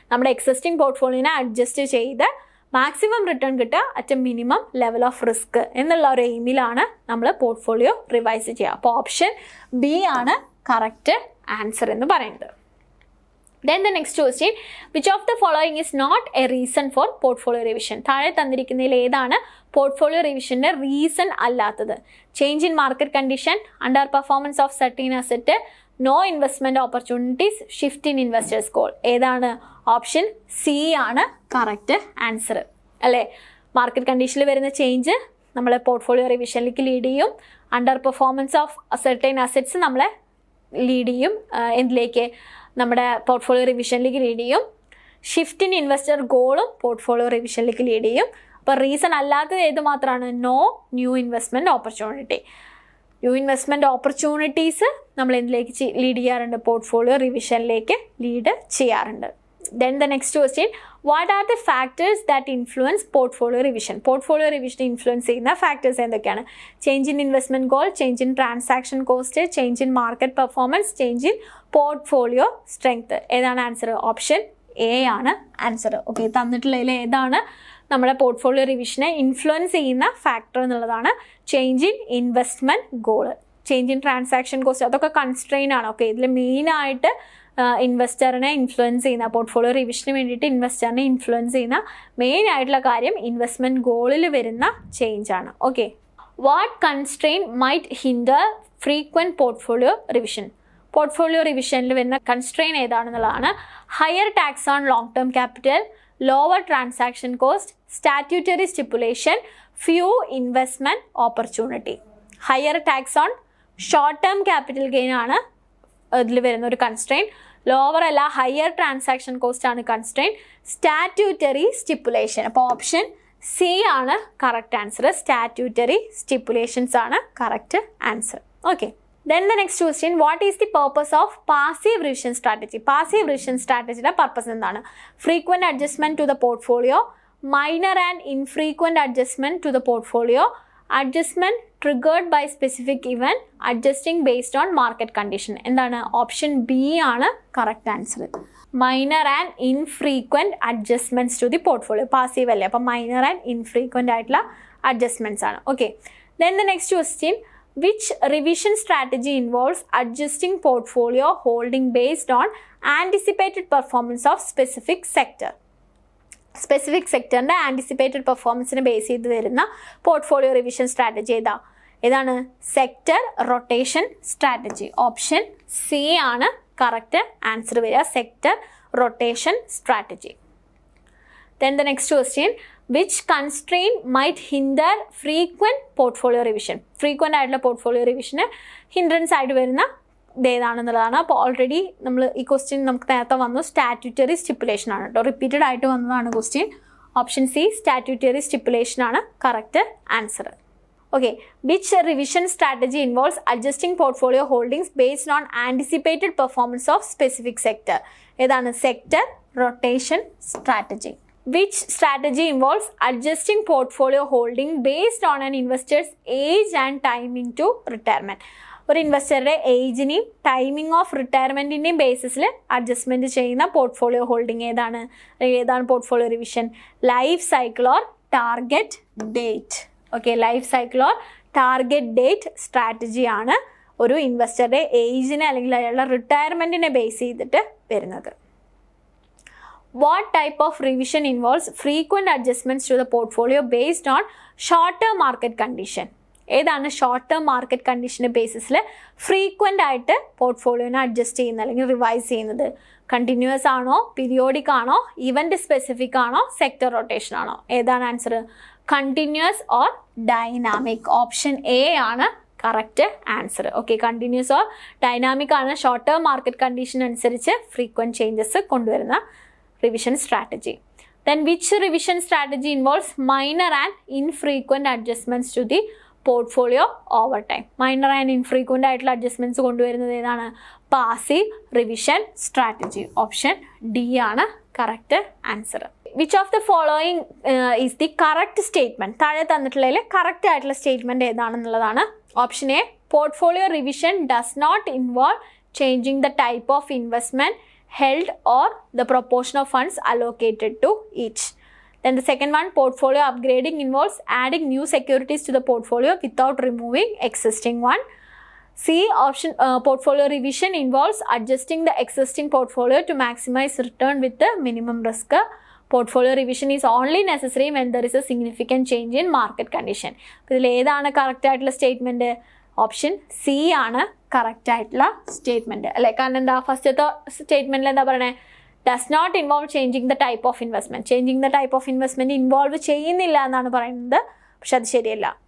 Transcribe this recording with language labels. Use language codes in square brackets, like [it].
[ml] നമ്മുടെ existing portfolioനെ adjust ചെയ്ത് maximum return കിട്ടുക [en] at a minimum level of risk [ml] എന്നുള്ള ഒരു എയിമിലാണ് നമ്മൾ പോർട്ട്ഫോളിയോ റിവൈസ് ചെയ്യുക. അപ്പോൾ ഓപ്ഷൻ ബി ആണ് കറക്റ്റ് ആൻസർ എന്ന് പറയുന്നത്. [en] Then the next question, which of the following is not a reason for portfolio revision? [ml] താഴെ തന്നിരിക്കുന്നതിൽ ഏതാണ് പോർട്ട്ഫോളിയോ റിവിഷൻ്റെ റീസൺ അല്ലാത്തത്? [en] Change in market condition, under performance of certain asset, no investment opportunities, shift in investors goal. [ml] ഏതാണ്? Option C ആണ് correct answer അല്ലേ. Market കണ്ടീഷനിൽ വരുന്ന change നമ്മളെ portfolio റിവിഷനിലേക്ക് lead ചെയ്യും. Under performance of certain assets നമ്മളെ ലീഡ് ചെയ്യും എന്തിലേക്ക്? നമ്മുടെ പോർട്ട്ഫോളിയോ റിവിഷനിലേക്ക് ലീഡ് ചെയ്യും. ഷിഫ്റ്റ് ഇൻ ഇൻവെസ്റ്റർ ഗോളും പോർട്ട്ഫോളിയോ റിവിഷനിലേക്ക് ലീഡ് ചെയ്യും. അപ്പോൾ റീസൺ അല്ലാത്തത് ഏത് മാത്രമാണ്? [en] No new investment opportunity. [ml] New investment opportunities നമ്മൾ എന്തിലേക്ക് ലീഡ് ചെയ്യാറുണ്ട്? പോർട്ട്ഫോളിയോ റിവിഷനിലേക്ക് ലീഡ് ചെയ്യാറുണ്ട്. [en] Then the next question, what are the factors that influence portfolio revision? [ml] Portfolio revision influence ചെയ്യുന്ന factors എന്തൊക്കെയാണ്? [en] Change in investment goal, change in transaction cost, change in market performance, change in portfolio strength. [ml] ഏതാണ് answer? Option A ആണ് answer. Okay, തന്നിട്ടുള്ളതിൽ ഏതാണ് നമ്മുടെ portfolio റിവിഷനെ influence ചെയ്യുന്ന factor എന്നുള്ളതാണ് [en] Change in investment goal, change in transaction cost. [ml] അതൊക്കെ constrain ആണ്. Okay, ഇതിൽ മെയിനായിട്ട് ഇൻവെസ്റ്ററിനെ ഇൻഫ്ലുവൻസ് ചെയ്യുന്ന, പോർട്ട്ഫോളിയോ റിവിഷന് വേണ്ടിയിട്ട് ഇൻവെസ്റ്ററിനെ ഇൻഫ്ലുവൻസ് ചെയ്യുന്ന മെയിൻ ആയിട്ടുള്ള കാര്യം ഇൻവെസ്റ്റ്മെൻറ്റ് ഗോളിൽ വരുന്ന ചേഞ്ച് ആണ്. [en] Okay, what constrain might hinder frequent portfolio revision? [ml] Portfolio റിവിഷനിൽ വരുന്ന constrain ഏതാണെന്നുള്ളതാണ്. [en] Higher tax on long term capital, lower transaction cost, statutory stipulation, few investment opportunity. [ml] Higher tax on short term capital gain ആണ് ഇതിൽ വരുന്ന ഒരു constrain. Lower അല്ല, higher transaction cost ആണ് constrain. Statutory stipulation. അപ്പോൾ option C ആണ് correct answer. Statutory സ്റ്റിപ്പുലേഷൻസ് ആണ് correct answer. [en] Okay, then the next question, what is the purpose of passive revision strategy? [ml] Passive revision strategy purpose എന്താണ്? [en] Frequent adjustment to the portfolio, minor and infrequent adjustment to the portfolio, adjustment triggered by specific event, adjusting based on market condition. [ml] എന്താണ്? Option B ആണ് correct answer. [en] Minor and infrequent adjustments to the portfolio. [ml] Passive അല്ലേ, അപ്പോൾ minor and ഇൻഫ്രീക്വൻ്റ് ആയിട്ടുള്ള adjustments ആണ്. [en] Okay, then the next question, which revision strategy involves adjusting portfolio holding based on anticipated performance of specific sector? [ml] Specific സെക്ടറിൻ്റെ anticipated പെർഫോമൻസിനെ base ചെയ്ത് വരുന്ന portfolio revision strategy ഏതാണ്? Sector rotation strategy. Option C ആണ് correct answer വരിക, sector rotation strategy. [en] Then the next question, which constraint might hinder frequent portfolio revision? [ml] Frequent ആയിട്ടുള്ള portfolio റിവിഷന് hindrance ആയിട്ട് വരുന്ന ഇതേതാണെന്നുള്ളതാണ്. അപ്പോൾ already നമ്മൾ ഈ ക്വസ്റ്റ്യൻ നമുക്ക് നേരത്തെ വന്നു, സ്റ്റാറ്റ്യൂട്ടറി സ്റ്റിപ്പുലേഷൻ ആണ് കേട്ടോ, റിപ്പീറ്റഡ് ആയിട്ട് വന്നതാണ് question. Option C statutory stipulation ആണ് correct answer. [en] Okay, which revision strategy involves adjusting portfolio holdings based on anticipated performance of specific sector? [ml] ഏതാണ്? Sector rotation strategy. [en] Which strategy involves adjusting portfolio holding based on an investor's age and timing to retirement? [ml] ഒരു ഇൻവെസ്റ്ററുടെ ഏജിനെയും timing of റിട്ടയർമെൻറ്റിൻ്റെയും ബേസിസിൽ adjustment ചെയ്യുന്ന portfolio holding ഏതാണ് portfolio revision? Life cycle or target date. Okay, life cycle or target date സ്ട്രാറ്റജിയാണ് ഒരു ഇൻവെസ്റ്ററുടെ ഏജിനെ അല്ലെങ്കിൽ അയാളുടെ റിട്ടയർമെൻറ്റിനെ base ചെയ്തിട്ട് വരുന്നത്. [en] What type of revision involves frequent adjustments to the portfolio based on short-term market condition? [ml] ഏതാണ് short term market കണ്ടീഷൻ്റെ ബേസിസിൽ frequent ആയിട്ട് പോർട്ട്ഫോളിയോനെ adjust ചെയ്യുന്നത് അല്ലെങ്കിൽ revise ചെയ്യുന്നത്? കണ്ടിന്യൂസ് ആണോ, പീരിയോഡിക് ആണോ, ഇവൻറ്റ് സ്പെസിഫിക് ആണോ, സെക്ടർ റൊട്ടേഷൻ ആണോ? ഏതാണ് answer? Continuous or dynamic. Option A ആണ് correct answer. Okay, continuous or dynamic ആണ് ഷോർട്ട് ടേം മാർക്കറ്റ് കണ്ടീഷൻ അനുസരിച്ച് ഫ്രീക്വൻറ്റ് ചേഞ്ചസ് കൊണ്ടുവരുന്ന revision strategy. [en] Then which revision strategy involves minor and infrequent adjustments to the portfolio over time? [ml] Minor and infrequent ആയിട്ടുള്ള adjustments കൊണ്ടുവരുന്നത് ഏതാണ്? Passive revision strategy. Option D ആണ് correct answer. [en] Which of the following is the correct statement? [ml] താഴെ തന്നിട്ടുള്ളതിൽ correct ആയിട്ടുള്ള statement ഏതാണെന്നുള്ളതാണ്. [en] Option A, portfolio revision does not involve changing the type of investment held or the proportion of funds allocated to each. Then the second one, portfolio upgrading involves adding new securities to the portfolio without removing existing one. C, option portfolio revision involves adjusting the existing portfolio to maximize return with the minimum risk. Portfolio revision is only necessary when there is a significant change in market condition. [ml] ഇതിൽ ഏതാണ് correct ആയിട്ടുള്ള statement? Option C ആണ് correct ആയിട്ടുള്ള statement അല്ലേ? കാരണം എന്താ, ഫസ്റ്റത്തെ സ്റ്റേറ്റ്മെന്റിൽ എന്താ പറയണേ? [en] Does not involve changing the type of investment. [ml] Changing the type of investment involve ചെയ്യുന്നില്ല എന്നാണ് പറയുന്നത്. പക്ഷെ അത് ശരിയല്ല.